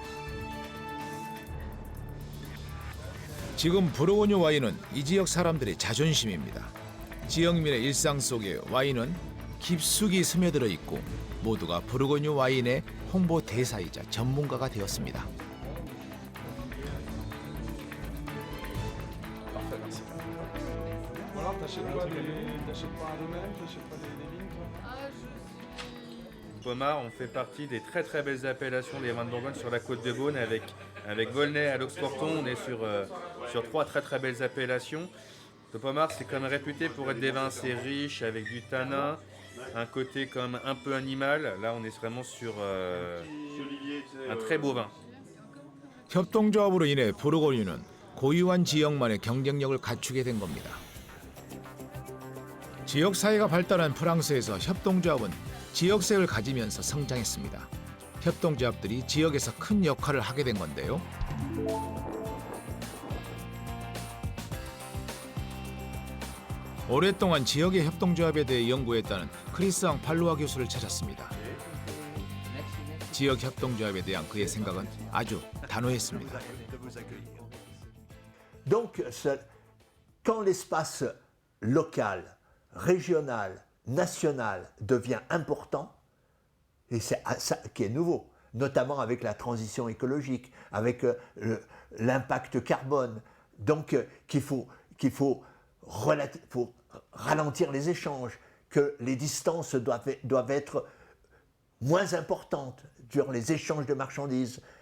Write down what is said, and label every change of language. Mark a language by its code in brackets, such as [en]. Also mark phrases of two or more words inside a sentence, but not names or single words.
[ko] 지금 부르고뉴 와인은 이 지역 사람들의 자존심입니다. 지역민의 일상 속에 와인은 깊숙이 스며들어 있고 모두가 부르고뉴 와인의 홍보 대사이자 전문가가 되었습니다. [fr] Pommard, on fait partie des très très belles appellations des vins de Bourgogne sur la côte de Beaune avec Volnay à l'Oxporton. On est sur trois très très belles appellations. Le Pommard, c'est quand même réputé pour être des vins assez riches avec du tanin, un côté comme un peu animal. Là, on est vraiment sur un très beau vin. [ko] 협동조합으로 인해 부르고뉴는 고유한 지역만의 경쟁력을 갖추게 된 겁니다. 지역 사회가 발달한 프랑스에서 협동조합은 지역색을 가지면서 성장했습니다. 협동조합들이 지역에서 큰 역할을 하게 된 건데요. 오랫동안 지역의 협동조합에 대해 연구했다는 크리스앙 팔루아 교수를 찾았습니다. 지역 협동조합에 대한 그의 생각은 아주 단호했습니다. [fr] Donc, quand l'espace local, régional, national devient important, et c'est ça qui est nouveau, notamment avec la transition écologique, avec l'impact carbone, donc qu'il faut ralentir les échanges, que les distances doivent être moins importantes durant les échanges de marchandises.